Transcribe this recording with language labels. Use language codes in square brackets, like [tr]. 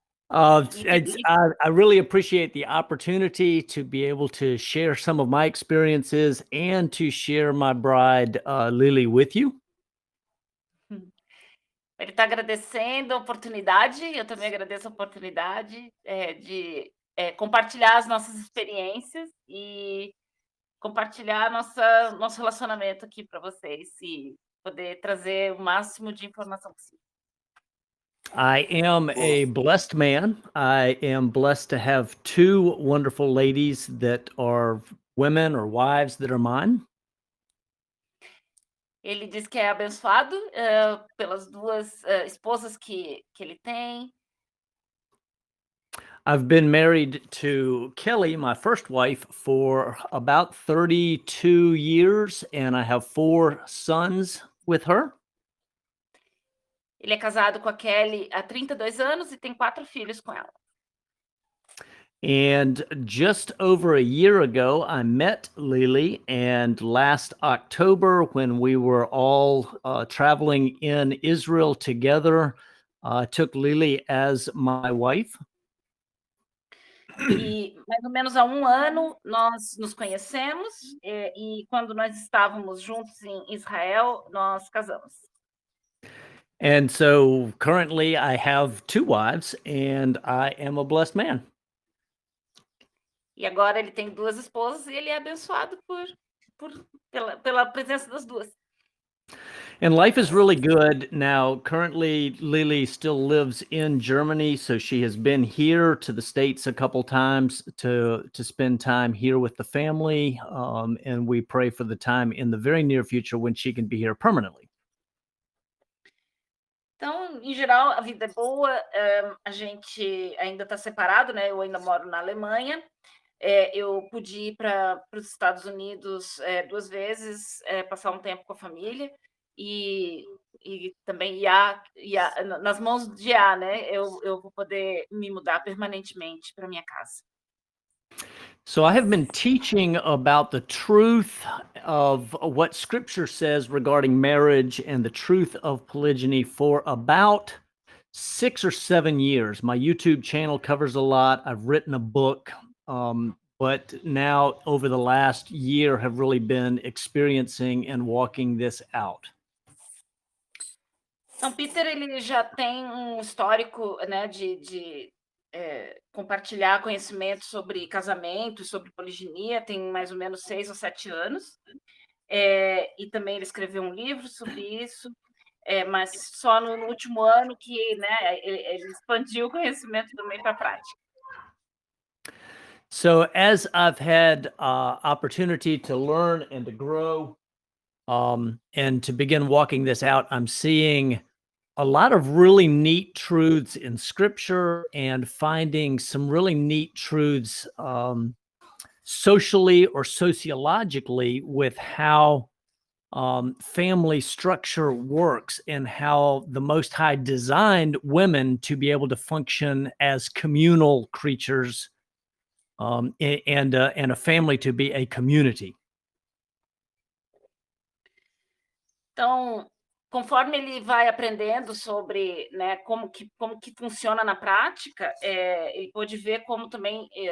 [en] I really appreciate the opportunity to be able to share some of my experiences and to share my bride, Lily, with you. [pt] Ele está agradecendo a oportunidade, eu também agradeço a oportunidade de compartilhar as nossas experiências e compartilhar nosso relacionamento aqui para vocês e poder trazer o máximo de informação possível. [en] I am a blessed man. I am blessed to have two wonderful ladies that are women or wives that are mine. [pt] Ele diz que é abençoado pelas duas esposas que ele tem. [en] I've been married to Kelly, my first wife, for about 32 years, and I have 4 sons with her. [pt] Ele é casado com a Kelly há 32 anos e tem 4 filhos com ela. [en] And just over a year ago, I met Lily, and last October, when we were all traveling in Israel together, I took Lily as my wife. [pt] E mais ou menos há um ano nós nos conhecemos e quando nós estávamos juntos em Israel, nós casamos. [en] And so currently I have 2 wives, and I am a blessed man. [pt] E agora ele tem 2 esposas e ele é abençoado pela presença das duas. [en] And life is really good. Now, currently, Lily still lives in Germany, so she has been here to the States a couple times to spend time here with the family, and we pray for the time in the very near future when she can be here permanently. [pt] Então, em geral, a vida é boa. A gente ainda está separado, né? Eu ainda moro na Alemanha. Eu pude ir para os Estados Unidos 2 vezes, passar um tempo com a família. E também nas mãos de Iá, né? Eu vou poder me mudar permanentemente para minha casa. [en] So I have been teaching about the truth of what Scripture says regarding marriage and the truth of polygyny for about 6 or 7 years. My YouTube channel covers a lot. I've written a book, but now over the last year have really been experiencing and walking this out. [pt] Então, Peter, ele já tem um histórico, né, de compartilhar conhecimento sobre casamento, sobre poliginia, tem mais ou menos 6 ou 7 anos. E também ele escreveu um livro sobre isso, mas só no último ano que, né, ele expandiu o conhecimento também para a prática. [en] So as I've had opportunity to learn and to grow and to begin walking this out, I'm seeing a lot of really neat truths in Scripture and finding some really neat truths socially or sociologically with how family structure works and how the Most High designed women to be able to function as communal creatures and a family to be a community. [pt] Então, conforme ele vai aprendendo sobre, né, como que funciona na prática, ele pode ver como também